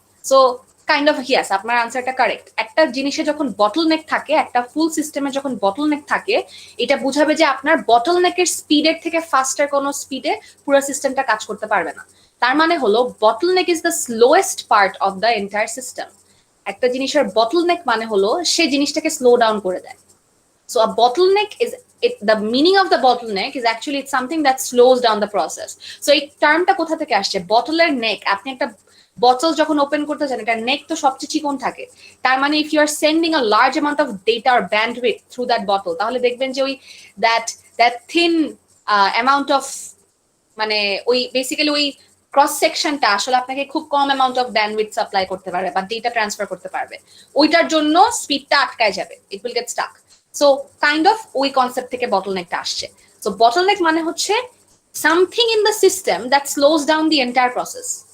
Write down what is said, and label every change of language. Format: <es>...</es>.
<bn>So kind of yes, আপনার আনসারটা correct. একটা জিনিসে যখন বটলনেক থাকে, একটা ফুল সিস্টেমে যখন বটলনেক থাকে, এটা বুঝাবে যে আপনার বটলনেকের স্পিডের থেকে ফাস্টার কোনো স্পিডে পুরো সিস্টেমটা কাজ করতে পারবে না।</bn> <en>তার মানে হলো bottleneck is the slowest part of the entire system.</en> <bn>একটা জিনিসের বটলনেক মানে হলো সে জিনিসটাকে স্লো ডাউন করে দেয়।</bn> <en>So a bottleneck is the meaning of the bottleneck is actually it's something that slows down the process.</en> <bn>So এই টার্মটা কোথা থেকে আসছে? বটলের নেক। আপনি একটা বটল যখন ওপেন করতে চান এটার নেক তো সবচেয়ে চিকন থাকে। তার মানে if you are sending a large amount of data or bandwidth through that bottle তাহলে দেখবেন যে ওই that thin amount of মানে ওই বেসিক্যালি ওই ক্রস সেকশনটা আসলে আপনাকে খুব কম অ্যামাউন্ট অফ ব্যান্ডউইথ সাপ্লাই করতে পারবে বা ডেটা ট্রান্সফার করতে পারবে, ওইটার জন্য স্পিডটা আটকায় যাবে, it will get Starc. So kind of ওই কনসেপ্ট থেকে বটলনেকটা আসছে। সো বটলনেক মানে হচ্ছে</bn> <en>something in the system that slows down the entire process.</en>